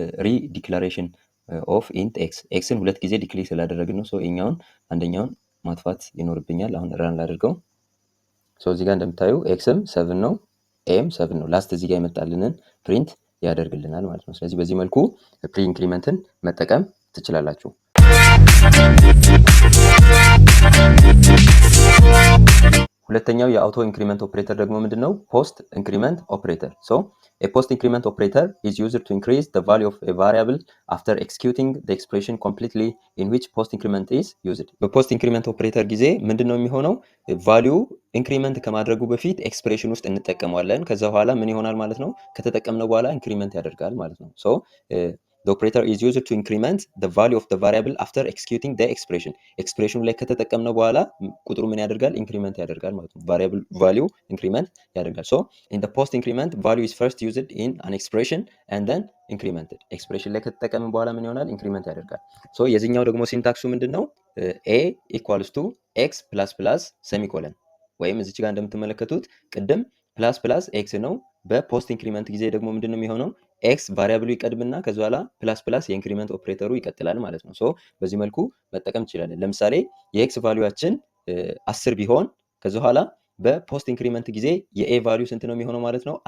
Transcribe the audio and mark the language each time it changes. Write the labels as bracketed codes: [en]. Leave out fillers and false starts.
[am] ሪ ዲክላሬሽን ኦፍ ኢንት ኤክስ ኤክስን ሁለት ጊዜ ዲክሌር ስላደረግን ነው። ሶ ይኛውን አንደኛውን ማጥፋት ይኖርብኛል። አሁን ራን ላድርገው። ሶ እዚህ ጋር እንደምታዩ ኤክስም 7 ነው፣ ኤም 7 ነው። ላስት እዚህ ጋር የመጣልንን ፕሪንት ያደርግልናል ማለት ነው። ስለዚህ በዚህ መልኩ ፕሪ ኢንክሪመንትን መጠቀም ትችላላችሁ። ሁለተኛው የአውቶ ኢንክሪመንት ኦፕሬተር ደግሞ ምንድነው? ፖስት ኢንክሪመንት ኦፕሬተር። ሶ [en] a post increment operator is used to increase the value of a variable after executing the expression completely in which post increment is used። [am] በፖስት ኢንክሪመንት ኦፕሬተር ጊዜ ምንድነው የሚሆነው? ቫሊዩ ኢንክሪመንት ከማድረጉ በፊት ኤክስፕሬሽን ውስጥ እንጠቀመዋለን። ከዛ በኋላ ምን ይሆናል ማለት ነው? ከተጠቀምነው በኋላ ኢንክሪመንት ያደርጋል ማለት ነው። ሶ [en] the operator is used to increment the value of the variable after executing the expression። [am] ኤክስፕሬሽኑ ላይ ከተጠቀምነው በኋላ ቁጥሩ ምን ያደርጋል? ኢንክሪመንት ያደርጋል ማለት ነው። [en] variable value [am] ኢንክሪመንት ያደርጋል። [en] so in the post increment value is first used in an expression and then incremented። [am] ኤክስፕሬሽን ላይ ከተጠቀምን በኋላ ምን ይሆናል? ኢንክሪመንት ያደርጋል። so የዚህኛው ደግሞ ሲንታክሱ ምንድነው? [en] a equals to x plus plus semicolon [am] ወይም እዚች ጋር እንደምትመለከቱት ቅድም ፕላስ ፕላስ ኤክስ ነው። በፖስት ኢንክሪመንት ጊዜ ደግሞ ምንድነው የሚሆነው? ኤክስ ቫሪያብሉ ይቀድምና ከዚ በኋላ ፕላስ ፕላስ የኢንክሪመንት ኦፕሬተሩ ይቀጥላል ማለት ነው። ሶ በዚህ መልኩ መጠቀም ትችላለን። ለምሳሌ የኤክስ ቫሊዩአችን 10 ቢሆን ከዚ በኋላ በፖስት ኢንክሪመንት ጊዜ የኤ ቫሊዩ ስንት ነው የሚሆነው ማለት ነው?